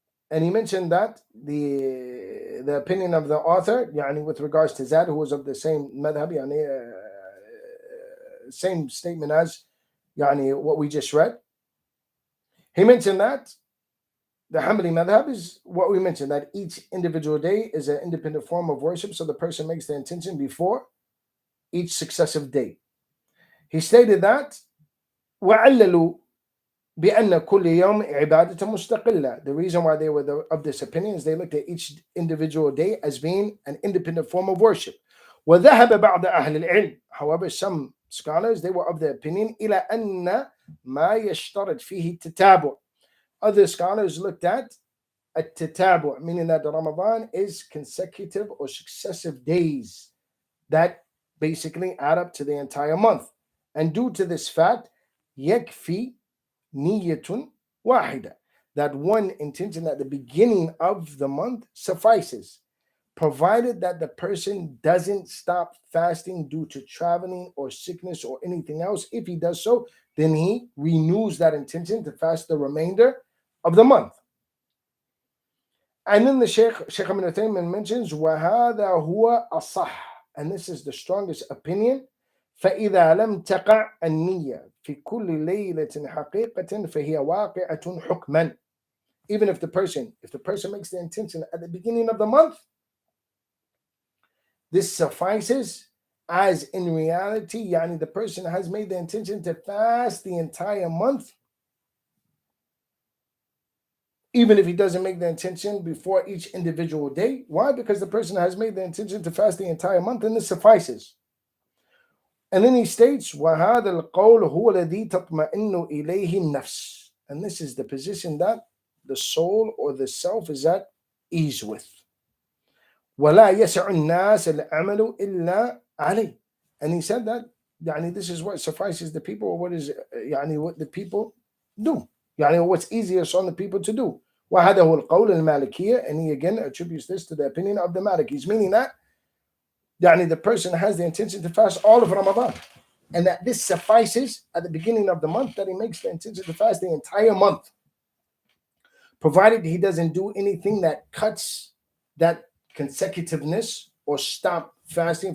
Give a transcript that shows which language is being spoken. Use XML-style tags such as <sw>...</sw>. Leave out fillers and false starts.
<en>And he mentioned that the opinion of the author,</en> <ar>يعني</ar> <en>with regards to Zad, who was of the same madhab, يعني same statement as يعني what we just read. He mentioned that the Hanbali madhab is what we mentioned, that each individual day is an independent form of worship, so the person makes the intention before each successive day. He stated that</en> <ar>وَعَلَّلُوا بأن كل يوم عبادة مستقلة.</ar> <en>The reason why they were of this opinion is they looked at each individual day as being an independent form of worship.</en> <ar>وذهب بعض أهل العلم,</ar> <en>however, some scholars, they were of the opinion</en> <ar>إلى أن ما يشترط فيه التتابع.</ar> <en>Other scholars looked at at-Taalib, meaning that the Ramadan is consecutive or successive days that basically add up to the entire month. And due to this fact,</en> <ar>يكفي نية واحدة,</ar> <en>that one intention at the beginning of the month suffices, provided that the person doesn't stop fasting due to traveling or sickness or anything else. If he does so, then he renews that intention to fast the remainder of the month. And then the Shaykh ibn Uthaymin mentions</en> <ar>وَهَذَا هُوَ أَصَحْ,</ar> <en>and this is the strongest opinion.</en> <ar>فإذا لم تقع النية في كل ليلة حقيقة فهي واقعة حكما.</ar> <en>Even if the person makes the intention at the beginning of the month, this suffices, as in reality,</en> <ar>يعني</ar> <en>the person has made the intention to fast the entire month, even if he doesn't make the intention before each individual day. Why? Because the person has made the intention to fast the entire month, and this suffices. And then he states,</en> <ar>وَهَذَا الْقَوْلُ هُوَ الَّذِي تَطْمَئِنُّ إِلَيْهِ النَّفْسِ,</ar> <en>and this is the position that the soul or the self is at ease with.</en> <ar>وَلَا يَسَعُ النَّاسَ الْعَمَلُ إِلَّا عَلَيْهِ,</ar> <en>and he said that this is what suffices the people, or what is what the people do. What's easiest on the people to do.</en> <ar>وهذا هو القول المالكية,</ar> <en>and he again attributes this to the opinion of the Malikis, meaning that the person has the intention to fast all of Ramadan, and that this suffices at the beginning of the month, that he makes the intention to fast the entire month, provided he doesn't do anything that cuts that consecutiveness or stop fasting.</en>